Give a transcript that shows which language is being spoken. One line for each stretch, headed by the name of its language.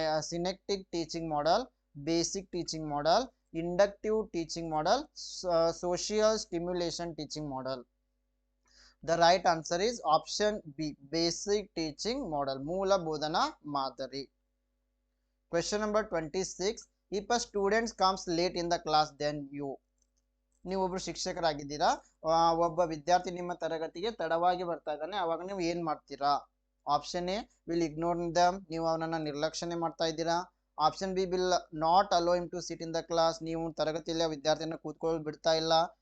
English: Synectic teaching model, basic teaching model, inductive teaching model, social stimulation teaching model. The right answer is option B, basic teaching model,
Kannada: ಮೂಲ ಬೋಧನಾ ಮಾದರಿ.
English: Question number 26. If a student comes late in the class, then you.
Kannada: ನೀವೊಬ್ರು ಶಿಕ್ಷಕರಾಗಿದ್ದೀರಾ, ಒಬ್ಬ ವಿದ್ಯಾರ್ಥಿ ನಿಮ್ಮ ತರಗತಿಗೆ ತಡವಾಗಿ ಬರ್ತಾ ಇದ್ದಾನೆ, ಅವಾಗ ನೀವು ಏನ್ ಮಾಡ್ತೀರಾ?
English: option A will ignore them,
Kannada: ನೀವು ಅವನನ್ನ ನಿರ್ಲಕ್ಷಣೆ ಮಾಡ್ತಾ ಇದ್ದೀರಾ.
English: option B will not allow him to sit in the class,
Kannada: ನೀವು ತರಗತಿಯಲ್ಲಿ ವಿದ್ಯಾರ್ಥಿಯನ್ನು ಕೂತ್ಕೊಳ್ಳಲು ಬಿಡ್ತಾ ಇಲ್ಲ.